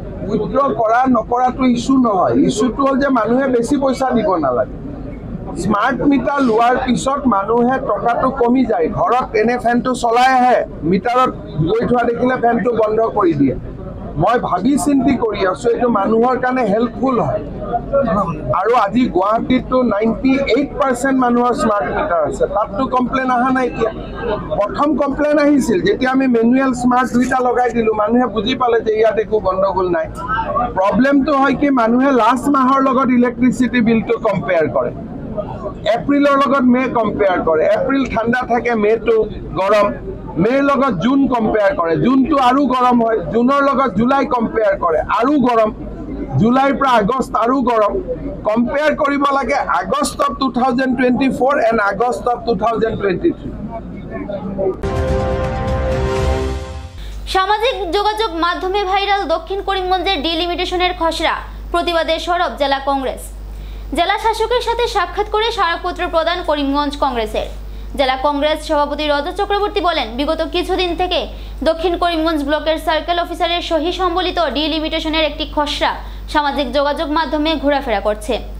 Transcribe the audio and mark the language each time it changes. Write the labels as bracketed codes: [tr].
[as] Withdraw কৰা নকৰাটো issue নহয়, ইস্যুটো হ'ল যে মানুহে বেছি পইচা দিব নালাগে। স্মার্ট মিটার লোৱাৰ পিছত মানুহে টকাটো কমি যায়। ঘৰত এনে ফেনটো চলাই আহে, মিটাৰত গৈ থোৱা দেখিলে ফেনটো বন্ধ কৰি দিয়ে। মই ভাবি চিন্তি কৰি আছোঁ, এইটো মানুহৰ কাৰণে হেল্পফুল হয়। আৰু আজি গুৱাহাটীততো 98% মানুহৰ স্মাৰ্ট মিটাৰ আছে, তাততো কমপ্লেইন অহা নাই। এতিয়া প্ৰথম কমপ্লেইন আহিছিল যেতিয়া আমি মেনুৱেল স্মাৰ্ট দুইটা লগাই দিলোঁ, মানুহে বুজি পালে যে ইয়াত একো গণ্ডগোল নাই। প্ৰব্লেমটো হয় কি মানুহে লাষ্ট মাহৰ লগত ইলেক্ট্ৰিচিটি বিলটো কম্পেয়াৰ কৰে, এপ্ৰিলৰ লগত মে কম্পেয়াৰ কৰে। এপ্ৰিল ঠাণ্ডা থাকে, মেটো গৰম। মেৰ লগত জুন কম্পেয়াৰ কৰে, জুনটো আৰু গৰম হয়। জুনৰ লগত জুলাই কম্পেয়াৰ কৰে, আৰু গৰম। জুলাইৰ পৰা আগষ্ট আৰু গৰম। কম্পেয়াৰ কৰিব লাগে August of 2024 and August of 2023। [bn] সামাজিক যোগাযোগ মাধ্যমে ভাইরাল দক্ষিণ করিমগঞ্জের ডিলিমিটেশনের খসড়া প্রতিবাদে সরব জেলা কংগ্রেস। জেলা শাসকের সাথে সাক্ষাৎ করে স্মারকপত্র প্রদান করিমগঞ্জ কংগ্রেসের। জেলা কংগ্রেস সভাপতি রজত চক্রবর্তী বলেন, বিগত কিছুদিন থেকে দক্ষিণ করিমগঞ্জ ব্লকের সার্কেল অফিসারের সহি সম্বলিত ডিলিমিটেশনের একটি খসড়া সামাজিক যোগাযোগ মাধ্যমে ঘোরাফেরা করছে।